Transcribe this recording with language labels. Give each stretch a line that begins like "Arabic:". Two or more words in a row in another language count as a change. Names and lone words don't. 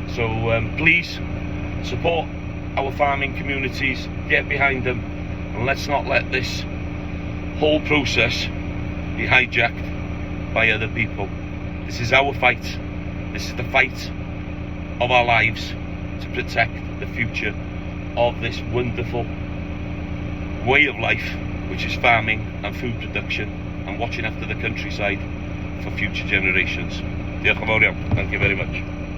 English: So please support our farming communities, get behind them, and let's not let this whole process be hijacked by other people. This is our fight. This is the fight of our lives to protect the future of this wonderful way of life, which is farming and food production and watching after the countryside for future generations.
Welsh: Diolch yn fawr iawn.
English: Thank you very much.